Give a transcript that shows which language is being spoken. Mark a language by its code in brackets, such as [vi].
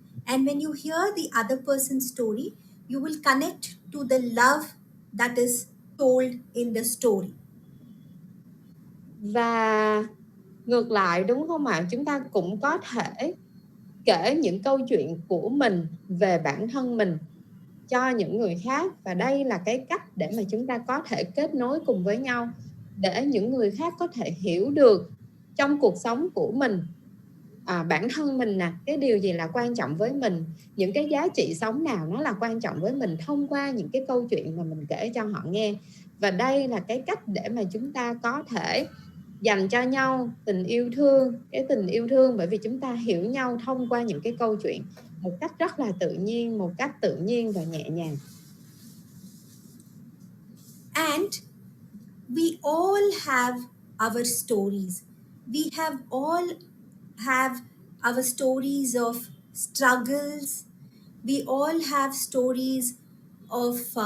[en] And when you hear the other person's story, you will connect to the love that is told in the story. [vi] Và ngược lại, đúng không ạ? Chúng ta cũng có thể kể những câu chuyện của mình về bản thân mình cho những người khác. Và đây là cái cách để mà chúng ta có thể kết nối cùng với nhau, để những người khác có thể hiểu được trong cuộc sống của mình, bản thân mình cái điều gì là quan trọng với mình, những cái giá trị sống nào nó là quan trọng với mình thông qua những cái câu chuyện mà mình kể cho họ nghe. Và đây là cái cách để mà chúng ta có thể dành cho nhau tình yêu thương, cái tình yêu thương bởi vì chúng ta hiểu nhau thông qua những cái câu chuyện một cách rất là tự nhiên và nhẹ nhàng. [en] And we all have our stories. We all have our stories of struggles. We all have stories of